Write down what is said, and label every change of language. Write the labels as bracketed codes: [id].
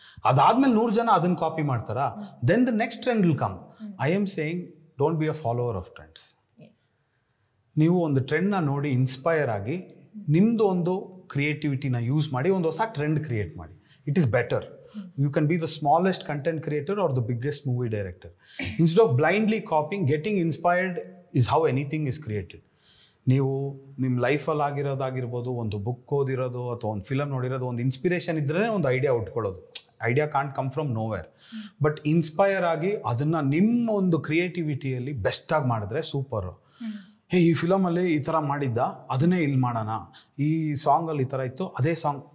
[kn] ಅದಾದ್ಮೇಲೆ 100 ಜನ ಅದನ್ನು ಕಾಪಿ ಮಾಡ್ತಾರಾ, [en] Then the next trend will come. I am saying don't be a follower of trends. [kn] ನೀವು ಒಂದು ಟ್ರೆಂಡ್ನ ನೋಡಿ ಇನ್ಸ್ಪೈರ್ ಆಗಿ ನಿಮ್ಮದು ಒಂದು ಕ್ರಿಯೇಟಿವಿಟಿನ ಯೂಸ್ ಮಾಡಿ ಒಂದು ಹೊಸ ಟ್ರೆಂಡ್ ಕ್ರಿಯೇಟ್ ಮಾಡಿ. [en] It is better. You can be the smallest content creator or the biggest movie director. Instead of blindly copying, getting inspired is how anything is created. [kn] ನೀವು ನಿಮ್ಮ ಲೈಫಲ್ಲಿ ಆಗಿರೋದಾಗಿರ್ಬೋದು, ಒಂದು ಬುಕ್ ಓದಿರೋದು ಅಥವಾ ಒಂದು ಫಿಲಮ್ ನೋಡಿರೋದು, ಒಂದು ಇನ್ಸ್ಪಿರೇಷನ್ ಇದ್ರೇ ಒಂದು idea ಉಟ್ಕೊಳ್ಳೋದು. [en] Idea can't come from nowhere. [kn] But inspire ಆಗಿ ಅದನ್ನು ನಿಮ್ಮ ಒಂದು ಕ್ರಿಯೇಟಿವಿಟಿಯಲ್ಲಿ ಬೆಸ್ಟಾಗಿ ಮಾಡಿದ್ರೆ ಸೂಪರು. ಈ ಫಿಲಮಲ್ಲಿ ಈ ಥರ ಮಾಡಿದ್ದ, ಅದನ್ನೇ ಇಲ್ಲಿ ಮಾಡೋಣ, ಈ ಸಾಂಗಲ್ಲಿ ಈ ಥರ ಇತ್ತು, ಅದೇ ಸಾಂಗ್.